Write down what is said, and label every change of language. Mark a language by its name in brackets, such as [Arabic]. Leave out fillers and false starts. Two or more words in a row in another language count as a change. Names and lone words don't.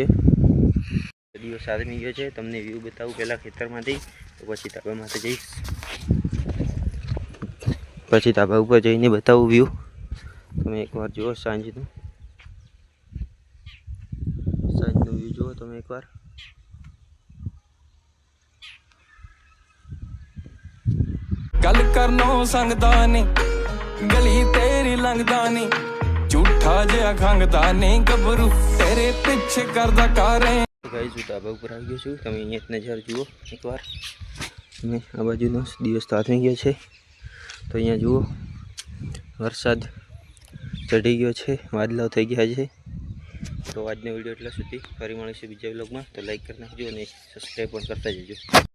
[Gujarati] દિવસ આદમી ગયો છે। તમને વ્યૂ બતાવું પહેલાં ખેતરમાંથી, તો પછી ધાબામાંથી જઈશ, પછી ધાબા ઉપર જઈને બતાવું વ્યૂ। તમે એકવાર જુઓ સાંજનું વ્યૂ જુઓ તમે એકવાર। [Punjabi] ਗੱਲ ਕਰਨੋਂ ਸੰਗਦਾ ਨਹੀਂ, ਗਲੀ ਤੇਰੀ ਲੰਘਦਾ ਨਹੀਂ, ਝੂਠਾ ਜਿਹਾ ਖੰਗਦਾ ਨਹੀਂ, ਗੱਭਰੂ ਤੇਰੇ ਪਿੱਛੇ ਕਰਦਾ ਕਾਰੇ। [Gujarati] गाइस હું ધાબા ઉપર આવી ગયો છું। તમે અહીંયા નજારો જુઓ એકવાર। તમે આ બાજુનો દિવસ તો આથમી ગયો છે, તો અહીંયા જુઓ વરસાદ ચઢી ગયો છે, વાદળાઓ થઈ ગયા છે। તો આજનો વિડીયો એટલા સુધી, ફરી મળીશું બીજા વ્લોગમાં। તો લાઈક કરી નાખજો અને સબસ્ક્રાઈબ પણ કરતા જજો।